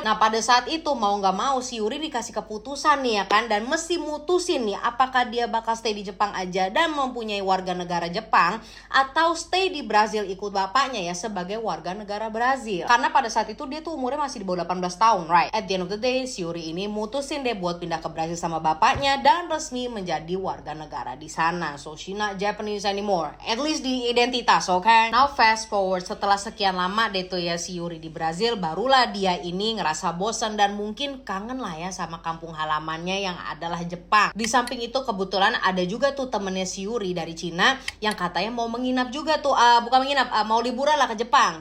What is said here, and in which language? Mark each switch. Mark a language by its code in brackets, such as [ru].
[id] Nah pada saat itu mau nggak mau si Yuri dikasih keputusan nih ya kan, dan mesti mutusin nih apakah dia bakal stay di Jepang aja dan mempunyai warga negara Jepang atau stay di Brazil ikut bapaknya ya sebagai warga negara Brazil. Karena pada saat itu dia tuh umurnya masih di bawah 18 tahun, right? [en] At the end of the day [id] si Yuri ini mutusin deh buat pindah ke Brazil sama bapaknya dan resmi menjadi warga negara di sana. [en] So she not Japanese anymore, at least [id] di identitas, [en] okay? Now fast forward, [id] setelah sekian lama deh tuh ya si Yuri di Brazil, barulah dia ini ngerasa bosan dan mungkin kangen lah ya sama kampung halamannya yang adalah Jepang. Di samping itu kebetulan ada juga tuh temennya si Yuri dari Cina yang katanya mau menginap juga tuh, bukan menginap, mau liburan lah ke Jepang.